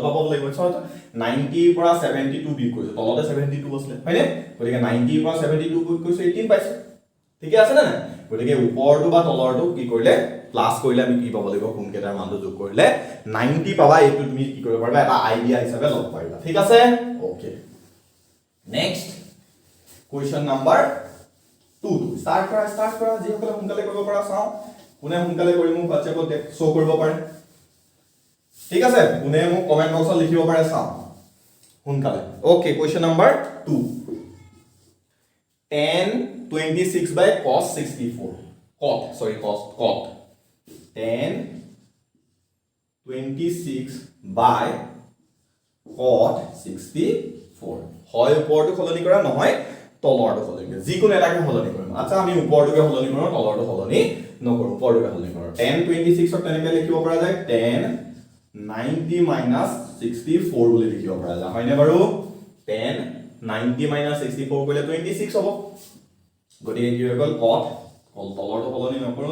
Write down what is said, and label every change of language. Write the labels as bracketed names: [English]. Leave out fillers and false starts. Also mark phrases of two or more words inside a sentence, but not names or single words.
[Assamese] পাব লাগিব সো 90 ৰ পৰা 72 বিয়োগ কৰিছে তলতে 72 আছিল হয়নে গতিকে 90 ৰ পৰা 72 বিয়োগ কৰিছে 18 পাইছে ঠিক আছে না গতিকে ওপৰটো বা তলৰটো কি কৰিলে প্লাস কৰিলে আমি কি পাব লাগিব কোনকেটাৰ মানটো যোগ কৰিলে 90 পাবা এইটো তুমি কি কৰিব পাৰিবা এটা আইডিয়া হিচাপে লব পাৰিবা ঠিক আছে ওকে নেক্সট [English] Question number 2 start [Assamese] কৰা যি সকলে সোনকালে কৰিব পৰা চাও কোনে সোনকালে কৰি মোক WhatsApp-ত শো কৰিব পাৰে ঠিক আছে কোনে মোক কমেন্ট বক্সত লিখিব পাৰে চাও সোনকালে ওকে [English] question number 2 tan 26 by cos 64 cot tan 26 by cot 64 [Assamese] হয় ওপৰটো সলনি কৰা নহয় তলৰটো সলনি কৰিম যিকোনো এটাকে সলনি কৰিম আচ্ছা আমি ওপৰটোকে সলনি কৰোঁ তলৰটো সলনি নকৰোঁ ওপৰটোকে সলনি কৰোঁ tan 26 ক তেনেকৈ লিখিব পৰা যায় tan 90 - 64 বুলি লিখিব পৰা যায় হয়নে বাৰু tan 90 - 64 কৰিলে 26 হ'ব গতিকে কি হৈ গ'ল cot তলৰটো সলনি নকৰোঁ